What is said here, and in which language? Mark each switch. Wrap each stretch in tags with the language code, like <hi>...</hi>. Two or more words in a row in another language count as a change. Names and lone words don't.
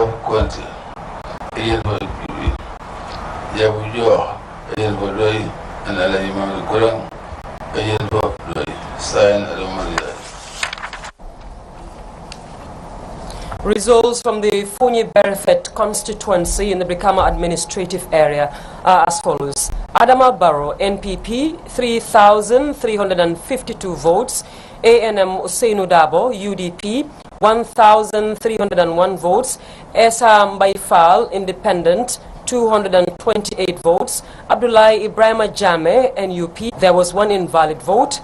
<en>Conte, agent for NPP, Jabu Jo, agent for Doi, and Alaji Mamadi Kurang, agent for Doi. Signed Alamanjai. Results from the Funyi Berefet constituency in the Brikama administrative area are as follows. Adama Barrow, NPP, 3,352 votes. ANM Usainu Dabo, UDP, 1,301 votes. Esa Mbaifal, independent, 228 votes. Abdullahi Ibrahima Jame, NUP, there was 1 invalid vote.</en>